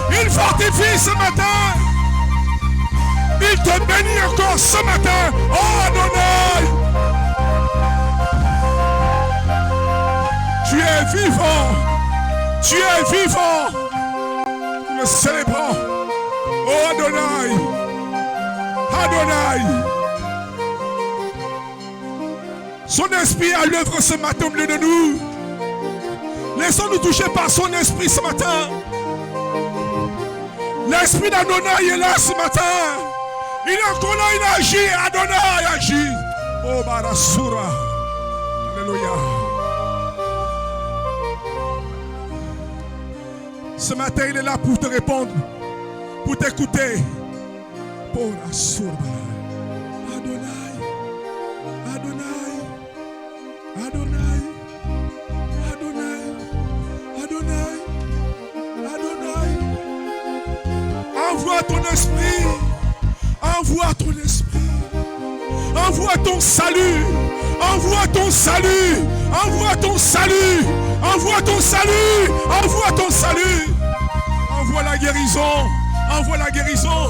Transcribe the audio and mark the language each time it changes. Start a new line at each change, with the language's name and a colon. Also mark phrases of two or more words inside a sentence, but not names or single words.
French: Il fortifie ce matin. Il te bénit encore ce matin. Oh Adonai. Tu es vivant. Tu es vivant. Nous le célébrons. Oh Adonai. Adonai. Son esprit à l'œuvre ce matin au milieu de nous. Laissons-nous toucher par son esprit ce matin. L'esprit d'Adonai est là ce matin. Il est encore là, il agit. Adonai agit. Oh Barasura. Alléluia. Ce matin, il est là pour te répondre, pour t'écouter. Oh Barasura. Adonai. Adonai. Adonai. Adonai. Adonai. Adonai. Envoie ton esprit. Envoie ton esprit. Envoie ton salut. Envoie ton salut. Envoie ton salut. Envoie ton salut. Envoie ton salut. Envoie la guérison. Envoie la guérison.